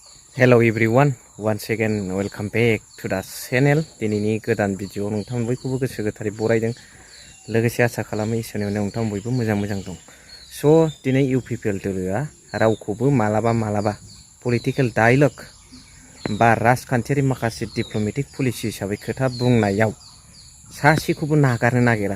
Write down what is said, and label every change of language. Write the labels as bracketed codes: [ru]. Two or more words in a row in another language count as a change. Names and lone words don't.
[en] Hello everyone, once again welcome back to the channel. [brx] दिनैनि गोदान भिडिअ नोंथांमोन बयखौबो गोसो गोथारै बरायदों लोगोसे आसा खालामो इसोरनि अननायाव नोंथांमोन बयबो मोजां दं। दिनै इउपिपिएल दोलोआ रावखौबो मालाबा [en] political dialog [brx] बा राजखान्थियारि माखासे [en] diplomatic policy [brx] हिसाबै खोथा बुंनायाव सासेखौबो नागारनो नागिरा।